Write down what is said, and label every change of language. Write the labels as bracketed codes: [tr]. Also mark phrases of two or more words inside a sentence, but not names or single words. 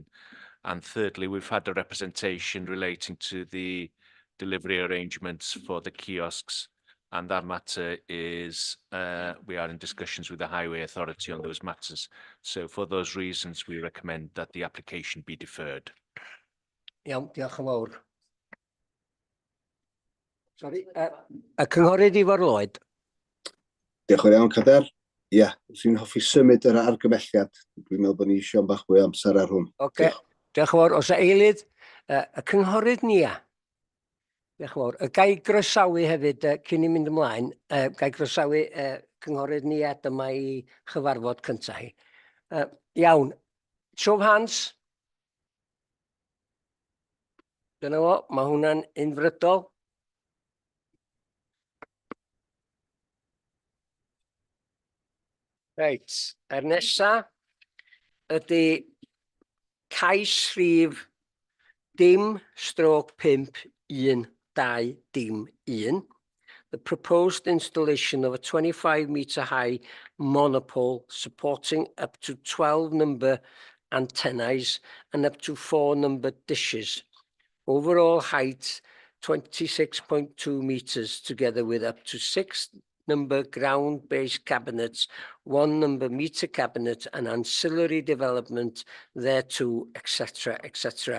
[en] And thirdly, we've had a representation relating to the delivery arrangements for the kiosks, and that matter is, we are in discussions with the Highway Authority on those matters. So for those reasons, we recommend that the application be deferred. [cy] Iawn, diolch yn fawr. Sorry, y cynghorydd Ifor Lloyd. Diolch yn iawn, Cader. Ia, dwi'n hoffi symud yr argymelliad. Dwi'n meddwl bod ni eisiau bach fwy o amser ar hwn. Oce, diolch yn fawr. Os y eilydd, y cynghorydd Nia. Diolch yn fawr. Y gai groesawu hefyd, cyn i mynd ymlaen, gai groesawu cynghorydd Nia, dyma I chyfarfod cyntaf hi. Iawn, [en] show of hands. [cy] Dyna fo, mae hwnna'n unfrydol. Reit, nesa ydy cais rhif dim stroke 5 1 2 dim 1. [en] The proposed installation of a 25-metre high monopole supporting up to 12 number antennas and up to 4 number dishes. Overall height 26.2 metres, together with up to 6 number ground-based cabinets, 1 number meter cabinet and ancillary development thereto, etc., etc.